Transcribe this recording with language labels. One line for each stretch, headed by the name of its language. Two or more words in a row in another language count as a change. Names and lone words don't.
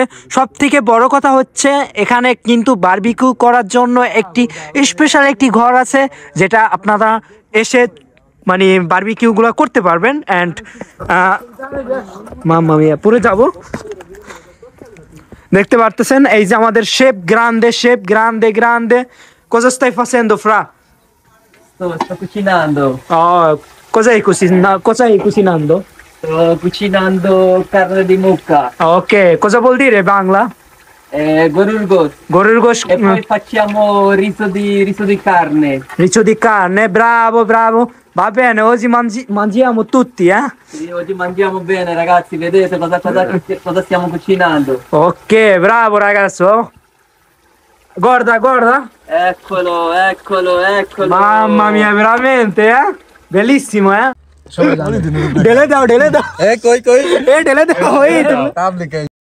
Bangla: সব থেকে বড় কথা হচ্ছে এখানে কিন্তু বারবিকিউ করার জন্য একটি স্পেশাল একটি ঘর আছে, যেটা আপনারা এসে মানে বারবিকিউ গুলো করতে পারবেন। এন্ড
Italian: mamma mia
Bangla: পুরো যাব, দেখতে পারতেছেন এই যে আমাদের শেফ গ্রান্ডে
Italian: cosa stai facendo fra? Sto cucinando. Oh, cosa hai cucinando? Sto cucinando carne di mucca. Ok, cosa vuol dire bangla?
Bangla: গরুর গোশ. E Mm.
Italian: poi facciamo riso di carne. Riccio di carne, bravo. Va bene, oggi mangiamo tutti, eh? Sì, oggi mangiamo bene, ragazzi, vedete cosa stiamo cucinando. Ok, bravo ragazzo. Guarda. Eccolo. Mamma mia, veramente, eh? Bellissimo, eh?
Bangla: ঢেলে দাও কই ঢেলে দাও